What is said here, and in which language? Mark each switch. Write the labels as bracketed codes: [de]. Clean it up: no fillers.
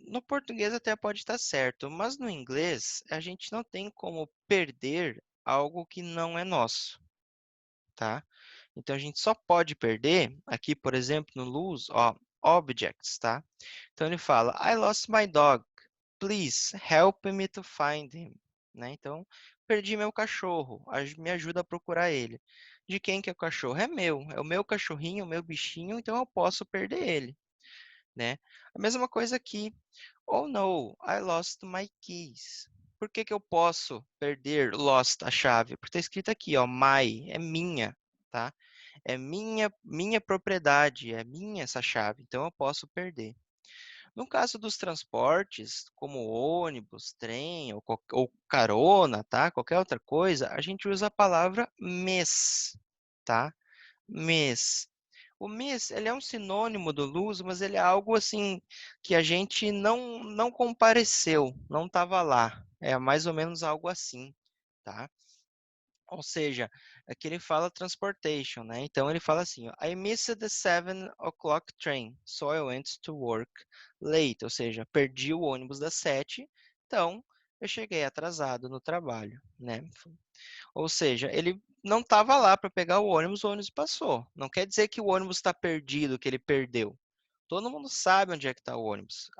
[pt] No português até pode estar certo, mas no inglês a gente não tem como perder algo que não é nosso, tá? Então a gente só pode perder aqui, por exemplo, no lose, ó, objects, tá? Então ele fala: [en] I lost my dog. Please help me to find him. [pt] Né? Então, perdi meu cachorro. Me ajuda a procurar ele. De quem que é o cachorro? É meu. É o meu cachorrinho, o meu bichinho, então eu posso perder ele. Né? A mesma coisa aqui. [en] Oh no, I lost my keys. [pt] Por que que eu posso perder lost a chave? Porque está escrito aqui, ó, my, é minha, tá? É minha propriedade, é minha essa chave, então eu posso perder. No caso dos transportes, como ônibus, trem ou carona, tá? Qualquer outra coisa, a gente usa a palavra miss, tá? Miss. O miss, ele é um sinônimo do lose, mas ele é algo assim que a gente não compareceu, não estava lá. É mais ou menos algo assim, tá? Ou seja, aqui ele fala transportation, né? Então ele fala assim, ó, [en] I missed the 7 o'clock train, so I went to work late. [pt] Ou seja, perdi o ônibus das 7, então eu cheguei atrasado no trabalho, né? Ou seja, ele não estava lá para pegar o ônibus passou. Não quer dizer que o ônibus está perdido, que ele perdeu. Todo mundo sabe onde é que está o ônibus.